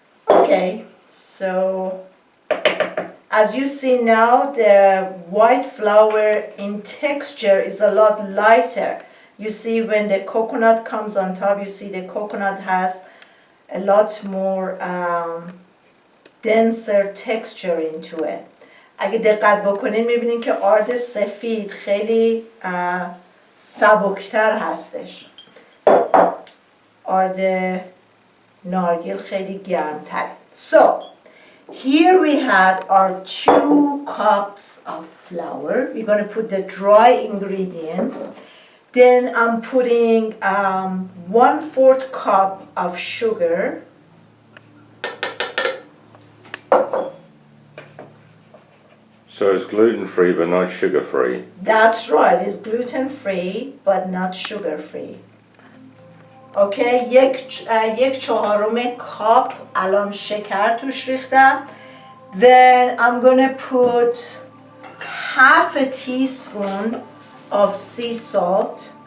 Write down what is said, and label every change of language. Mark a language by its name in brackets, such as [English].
[English] Okay, so as you see now, the white flour in texture is a lot lighter. You see when the coconut comes on top, you see the coconut has a lot more denser texture into it. [Persian] اگه دقت بکنین میبینین که آرد سفید خیلی سبکتر هستش. آرد نارگیل خیلی گرمتر. [English] So here we had our 2 cups of flour. We're going to put the dry ingredient. Then I'm putting 1/4 cup of sugar. So it's gluten-free but not sugar-free. That's right, it's gluten-free but not sugar-free. [Persian] Okay, 1/4 کاپ الان شکر توش ریختم. [English] Then I'm gonna put 1/2 teaspoon of sea salt.